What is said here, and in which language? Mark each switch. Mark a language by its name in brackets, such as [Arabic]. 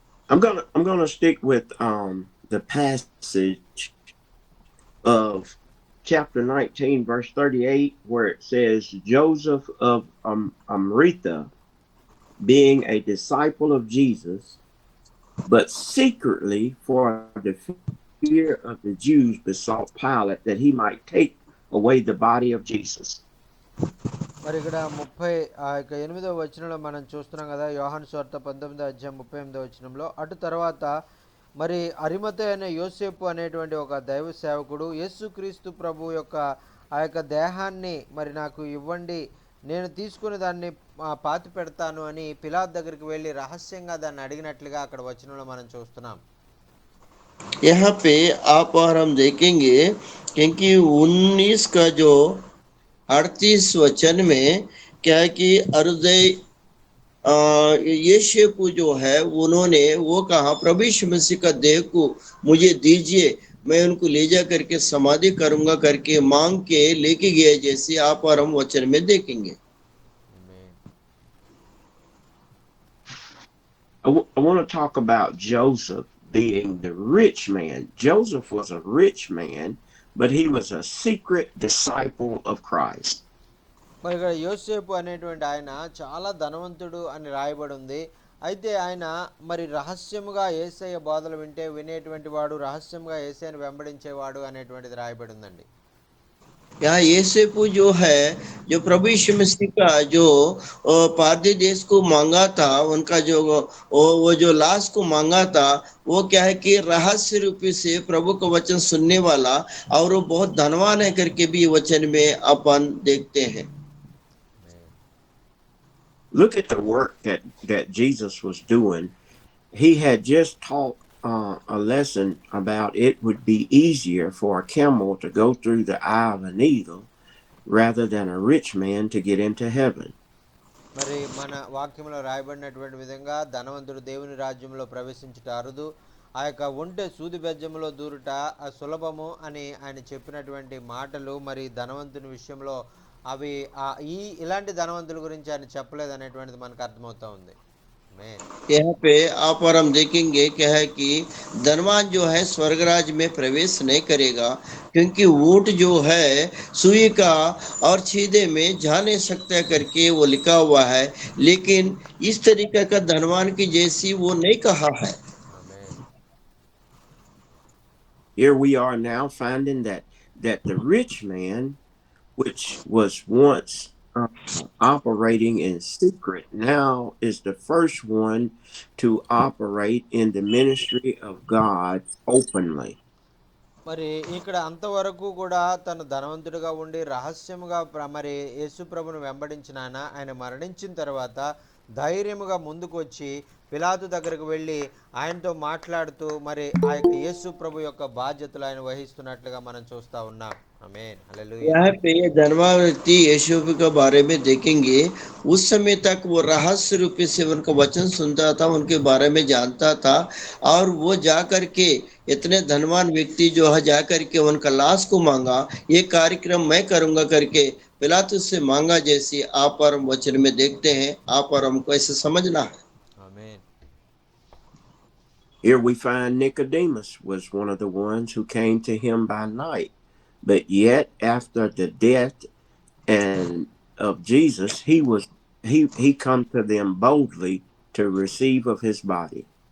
[English] I'm gonna stick with the passage of chapter 19, verse 38, where it says, Joseph of Arimathea, being a disciple of Jesus, but secretly for the fear of the Jews, besought Pilate that he might take away the body of Jesus. [Telugu] మరి ఇక్కడ 38వ వచనంలో మనం చూస్తున్నాం కదా, యోహాను సువార్త 19వ అధ్యాయం 38వ వచనంలో, అటు తర్వాత మరి అరిమతయి అయిన యోసేపు అనేటువంటి ఒక దైవ సేవకుడు యేసుక్రీస్తు ప్రభు యొక్క ఆ యొక్క దేహాన్ని మరి నాకు ఇవ్వండి, నేను తీసుకుని దాన్ని పాతి పెడతాను అని పిలాతు దగ్గరికి వెళ్ళి రహస్యంగా దాన్ని అడిగినట్లుగా అక్కడ వచనంలో మనం చూస్తున్నాం. [Hindi] यहाँ पे आप और हम देखेंगे क्योंकि 19 का जो 38 वचन में क्या है कि हृदय यीशु जो है उन्होंने वो कहा प्रभु यीशु मसीह का देह को मुझे दीजिए, मैं उनको ले जा करके समाधि करूंगा करके मांग के लेके गए, जैसे आप और हम वचन में देखेंगे। [English] I want to talk about Joseph being the rich man. Joseph was a rich man, but he was a secret disciple of Christ. [Telugu] మరి ఇక్కడ యోసేపు అనేటువంటి ఆయన చాలా ధనవంతుడు అని రాయబడి ఉంది. అయితే ఆయన మరి రహస్యముగా యేసయ్య బోధలు వినేటువంటి వాడు, రహస్యంగా యేసయ్యను వెంబడించేవాడు అనేటువంటిది రాయబడి ఉందండి. [Hindi] यहाँ यूसुफ जो है, जो प्रभु यीशु मसीह का जो पारधी देश को मांगा था, उनका जो वो जो लाश को मांगा था, वो क्या है कि रहस्य रूपी से प्रभु का वचन सुनने वाला, और वो बहुत धनवान है करके भी वचन में अपन देखते हैं। [English] Look at the work that Jesus was doing. He had just taught a lesson about it would be easier for a camel to go through the eye of a needle rather than a rich man to get into heaven. [Telugu] మరి మన వాక్యంలో రాయబడినటువంటి విధంగా ధనవంతుడు దేవుని రాజ్యంలో ప్రవేశించుట అరుదు, ఆ యొక్క ఒంటె సూది బెజ్జంలో దూరుట సులభము అని ఆయన చెప్పినటువంటి మాటలు మరి ధనవంతుని విషయంలో అవి ఇలాంటి ధనవంతుల గురించి ఆయన చెప్పలేదు అనేటువంటిది మనకు అర్థమవుతా ఉంది. [Hindi] यहाँ पे आप और हम देखेंगे क्या है कि धनवान जो है स्वर्गराज में प्रवेश नहीं करेगा, क्योंकि ऊंट जो है सुई का और छीदे में जा नहीं सकता करके वो लिखा हुआ है, लेकिन इस तरीके का धनवान की जैसी वो नहीं कहा है। [English] Here we are now finding that the rich man, which was once operating in secret, now is the first one to operate in the ministry of God openly. [Telugu] మరి ఇక్కడ అంతవరకు కూడా తను ధనవంతుడిగా ఉండి రహస్యముగా మరి యేసు ప్రభును వెంబడించిన ఆయన మరణించిన తర్వాత ధైర్యముగా ముందుకు వచ్చి పిలాతు దగ్గరకు వెళ్ళి ఆయనతో మాట్లాడుతూ మరి ఆ యొక్క యేసు ప్రభు యొక్క బాధ్యతలు ఆయన వహిస్తున్నట్లుగా మనం చూస్తా ఉన్నాం. [Hindi] आमीन, हालेलुया। यहाँ पे धनवान व्यक्ति यीशु के बारे में देखेंगे, उस समय तक वो रहस्य रूपी से उनका वचन सुनता था, उनके बारे में जानता था, और वो जा करके इतने धनवान व्यक्ति जो है जा करके उनका लाश को मांगा, ये कार्यक्रम मैं करूंगा करके पिलातुस से मांगा, जैसे आप और हम वचन में देखते हैं। आप और हमको ऐसे समझना है। आमीन। [English] Here we find Nicodemus was one of the ones who came to him by night. But yet, after the death and of Jesus, he come to them boldly to receive of his body.